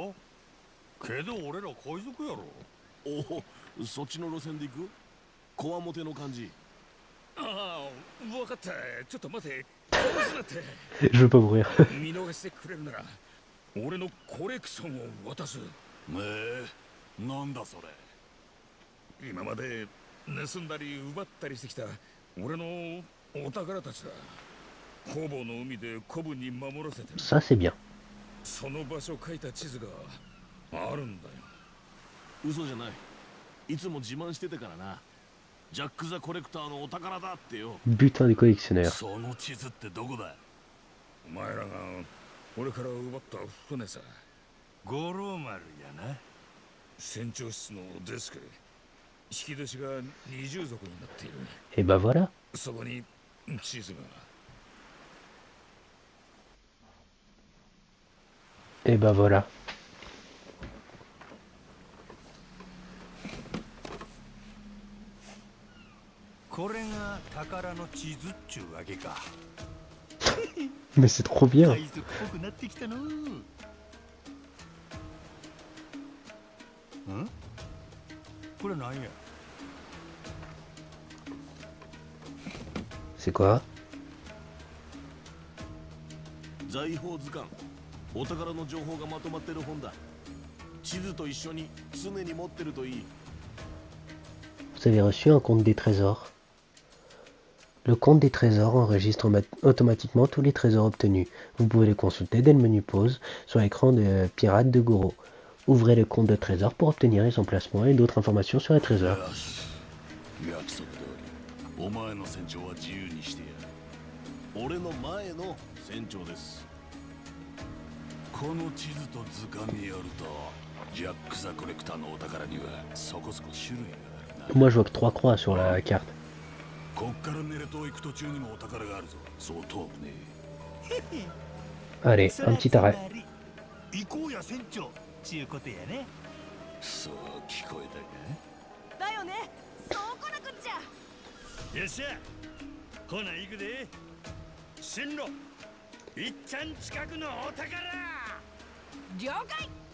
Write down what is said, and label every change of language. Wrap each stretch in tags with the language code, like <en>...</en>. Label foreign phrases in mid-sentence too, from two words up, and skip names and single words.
<ja>けど俺ら海賊やろ。おお、そっちの路線で行く？こわもての感じ。ああ、分かった。ちょっと待て。殺すなって。</ja> <fr>Je veux pas mourir.</fr> <ja>見逃してくれるなら俺のコレクションを渡す。なんだそれ。今まで盗んだり奪ったりしてきた俺のお宝たちだ。ほぼの海で古文に守らせてる。</ja> <fr>Ça, c'est bien.</fr> <ja>その場所書いた地図があるんだよ。嘘じゃない。いつも自慢してたからな。ジャック・ザ・コレクターのお宝だってよ。</ja> <fr>Butin des collectionneurs.</fr> <ja>その地図ってどこだ？お前らが俺から奪った船さ。五郎丸やな。船長室のデスク。引き出しが二重底になっている。</ja> <fr>Et bah voilà.</fr> <ja>そこに地図が。</ja> <fr>Et bah voilà.</fr> <ja>これが宝の地図っちゅうわけか。</ja> <fr>Mais c'est trop bien.</fr> <ja>海賊っぽくなってきたの。ん？これなんや？</ja> <fr>C'est quoi?</fr> <ja>財宝図鑑、お宝の情報がまとまってる本だ。地図と一緒に常に持ってるといい。</ja> <fr>Vous avez reçu un compte des trésors. Le compte des trésors enregistre automatiquement tous les trésors obtenus. Vous pouvez les consulter dès le menu pause sur l'écran de Pirate de Goro. Ouvrez le compte de trésors pour obtenir les emplacements et d'autres informations sur les trésors.</fr> <ja>よし、約束通りお前の船長は自由にしてやる。俺の前の船長です。この地図と図鑑によるとジャック・ザ・コレクターのお宝にはそこそこ種類があるな。</ja> <fr>Moi je vois que 3 croix sur la carte.</fr> <ja>こっからネレ島行く途中にもお宝があるぞ。そう遠くね。</ja> <fr>Allez, un petit arrêt.</fr> <ja>行こうや船長ちゅうことやね。そう聞こえたか。だよね、そうこなくっちゃ。よっしゃ、ほな行くで。進路いっちゃん近くのお宝。了解。</ja>